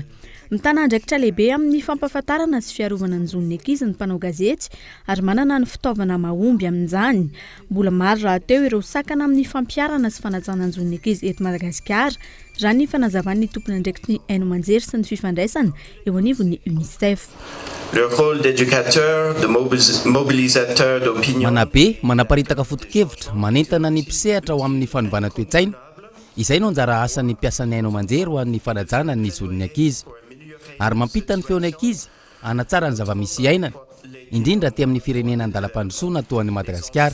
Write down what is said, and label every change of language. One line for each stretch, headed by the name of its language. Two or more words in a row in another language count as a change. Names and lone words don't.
Malagasy: Mitana andraikitra lehibe amin'ny fampahafantarana sy fiarovana ny zon'ny ankizy ny mpanao gazety ary manana ny fitaovana mahomby amin'izany. Mbola maro raha teo ireo sakana amin'ny fampiarana sy fanajana ny zon'ny ankizy eto Madagasikara, raha ny fanazavan'ny tompony andraikitry ny Haino Manjery sy ny fifandraisana eo anivon'ny UNICEF.
French: Le rôle d'éducateur, de mobilisateur d'opinion.
Malagasy: Manabe, manaparitaka foto-kevitra, manentana ny mpisehatra ho amin'ny fanovana toe-tsaina. Izay no anjara asan'ny mpiasan'ny Haino Manjery ho an'ny fanajana ny zon'ny ankizy. Ary mampita ny feon'ny ankizy, anatsara ny zava-misy iainana, indrindra aty amin'ny firenena andalam-pandrosoana toa an'i Madagasikara.